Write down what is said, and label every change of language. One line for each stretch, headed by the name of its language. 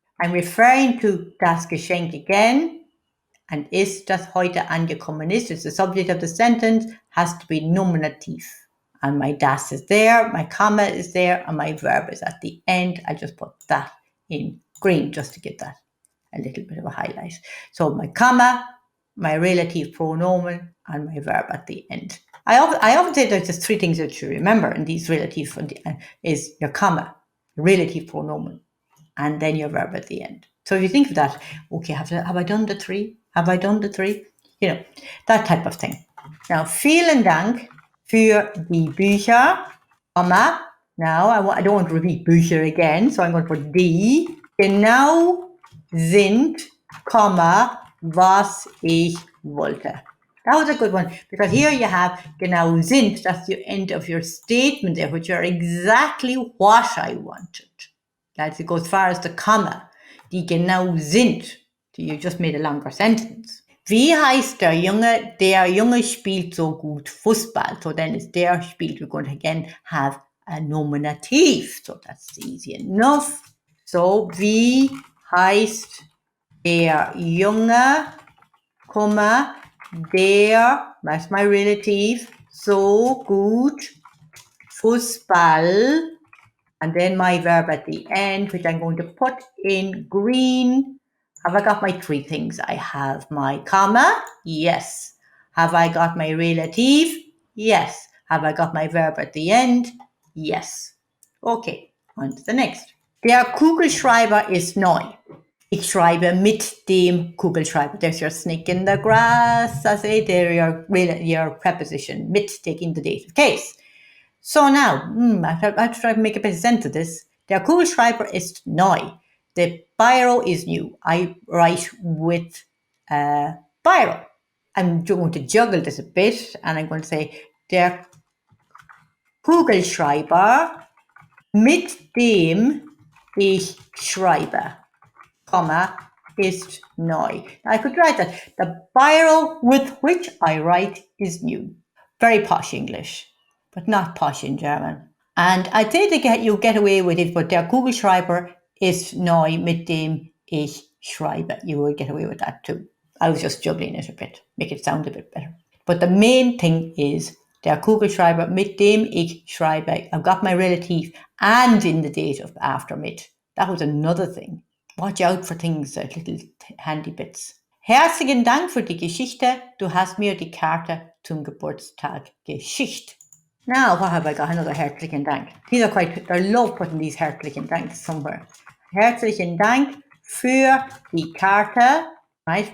English: I'm referring to
German: das Geschenk
English: again, and
German: ist das heute angekommen ist.
English: It's the subject of the sentence, has to be nominative. And my das is there, my comma is there, and my verb is at the end. I just put that in green just to give that a little bit of a highlight. So my comma, my relative pronomen, and my verb at the end. I often say there's just 3 things that you remember in these relative is your comma, relative pronomen, and then your verb at the end. So if you think of that, okay, have I done the 3? Have I done the 3? You know, that type of thing.
German: Now, vielen Dank für die Bücher, comma.
English: Now, I don't want to repeat Bücher again, so I'm going to put
German: die genau sind,
English: comma,
German: was ich wollte.
English: That was a good one, because here you have
German: genau sind,
English: that's the end of your statement there, which are exactly what I wanted. That's, it goes as far as the comma.
German: Die genau sind.
English: You just made a longer sentence.
German: Wie heißt der Junge? Der Junge spielt so gut Fußball.
English: So then it's
German: der spielt.
English: We're going to again have a nominative. So that's easy enough. So,
German: wie heißt der Junge, der,
English: that's my relative,
German: so gut Fußball,
English: and then my verb at the end, which I'm going to put in green. Have I got my three things? I have my comma, yes. Have I got my relative? Yes. Have I got my verb at the end? Yes. Okay, on to the next.
German: Der Kugelschreiber ist neu. Ich schreibe mit dem Kugelschreiber.
English: There's your snake in the grass. I say there your preposition, mit taking the dative case. So now, I have to try to make a bit of sense of this.
German: Der Kugelschreiber ist neu.
English: The biro is new. I write with biro. I'm going to juggle this a bit and I'm going to say
German: der Kugelschreiber, mit dem ich schreibe,
English: comma, ist neu. I could write that. The biro with which I write is new. Very posh English, but not posh in German. And I think you get away with it, but
German: der Kugelschreiber ist neu, mit dem ich schreibe.
English: You will get away with that too. I was just juggling it a bit, make it sound a bit better. But the main thing is
German: der Kugelschreiber, mit dem ich schreibe.
English: I've got my relative and in the dative after mit. That was another thing. Watch out for things, little handy bits.
German: Herzlichen Dank für die Geschichte. Du hast mir die Karte zum Geburtstag geschickt.
English: Now, what have I got? Another
German: herzlichen Dank.
English: These are I love putting these herzlichen Danks somewhere.
German: Herzlichen Dank für die Karte, right?